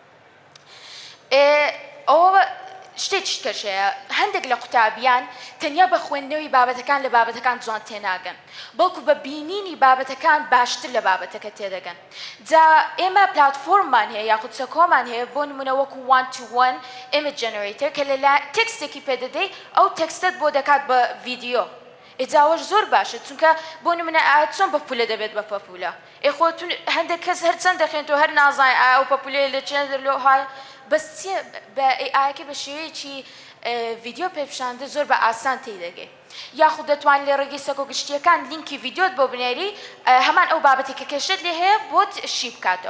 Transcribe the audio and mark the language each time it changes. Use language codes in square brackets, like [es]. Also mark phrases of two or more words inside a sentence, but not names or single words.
[ckb] ئەوە شتێکی کەشەیە هەندێک لە قوتابیان تەنیا بە خوێندنەوەی بابەتەکان لە بابەتەکان جوان تێناگەن بەڵکو بە بینینی بابەتەکان باشتر لە بابەتەکە تێدەگەن. جا ئێمە پلاتفۆرممان هەیە یاخود چەکۆمان هەیە بۆ نمونە وەکو [en] 1-to-1 image generator [ckb] کە لە تێکستێکی پێدەدەی ئەو تێکستت بۆ دەکات بە ڤیدیۆ. ئێجاوەش زۆر باشە چونکە بۆ نمونە چۆن بە پولە دەبێت بە پەپولە خۆتون هەندێک کەس هەر چەند دەخێنەوە هەر نازانای ئەو پەپولێ لە چێن دەرلۆهای بەس بە ئایەکە بە شێوەیەکی ڤیدیۆ پێپشاندە زۆر بە ئاسان تێدەگەی یاخود دەتوانین لە ڕێگەی سەکۆ گشتیەکان لینکی ڤیدیۆت بۆ بنێری هەمان ئەو بابەتی کە کێشت لێ هەیە بۆت شی بکاتەوە.